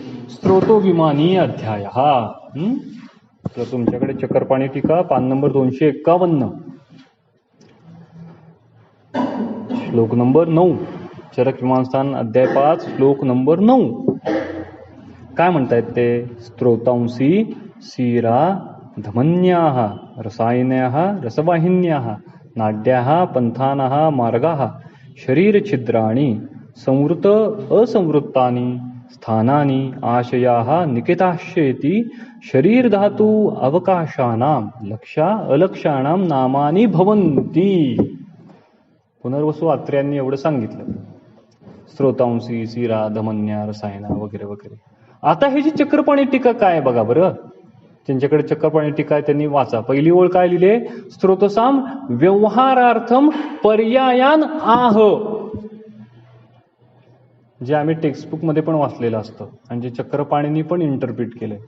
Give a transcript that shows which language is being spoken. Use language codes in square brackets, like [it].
[mr] स्त्रोतो विमानी अध्याय. हा तर तुमच्याकडे चक्रपाणी टीका पान नंबर 251 श्लोक नंबर 9. चरक विमानस्थान अध्याय 5 श्लोक नंबर 9. काय म्हणतायत ते? [sa] स्त्रोतांसी सीरा धमन्याः रसायन्याः रसवाहिन्याः नाड्याः पंथानाः मार्गाः शरीरछिद्राणि संवृत असंवृत्तानि स्थानानि आशयाः निकेताश्चेति शरीर धातु अवकाशानां लक्षा अलक्षाणां नामानि भवन्ति. [mr] पुनर्वसु आत्र्यांनी एवढं सांगितलं. [sa] स्त्रोतांसी सीरा धमन्या रसायना [mr] वगैरे वगैरे. आता हे जी चक्रपाणी टीका काय बघा बरं, त्यांच्याकडे चक्रपाणी टीका आहे, त्यांनी वाचा. पहिली ओळ काय लिहिले? [sa] स्त्रोतसाम व्यवहारार्थम पर्यायान आह, [mr] जे आम्ही टेक्स्टबुक मध्ये पण वाचलेलं असतं आणि जे चक्रपाणींनी पण इंटरप्रिट केलंय.